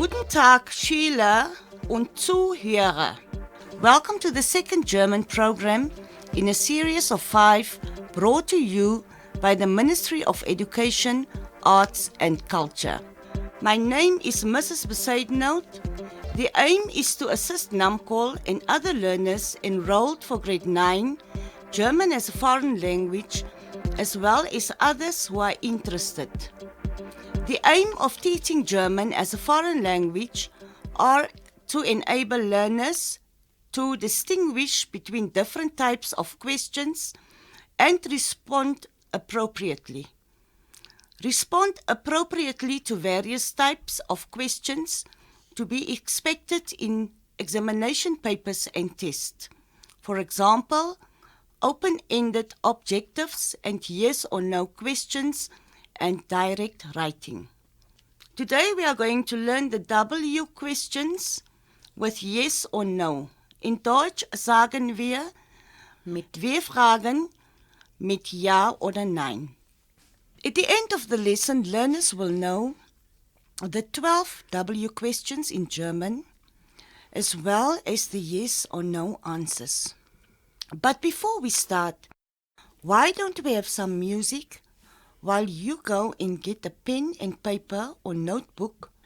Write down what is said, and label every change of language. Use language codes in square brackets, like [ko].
[de] Tag, Schüler und Zuhörer. [en] Welcome to the second German program in a series of 5 brought to you by the Ministry of Education, Arts and Culture. My name is Mrs. Besaidenout. The aim is to assist NAMCOL and other learners enrolled for grade 9, German as a foreign language, as well as others who are interested. The aim of teaching German as a foreign language are to enable learners to distinguish between different types of questions and respond appropriately. Respond appropriately to various types of questions to be expected in examination papers and tests. For example, open-ended objectives and yes or no questions and direct writing. Today we are going to learn the W questions with yes or no. [de] In Deutsch sagen wir mit W-Fragen mit Ja oder Nein. [en] At the end of the lesson, learners will know the 12 W questions in German, as well as the yes or no answers. But before we start, why don't we have some music while you go and get a pen and paper or notebook?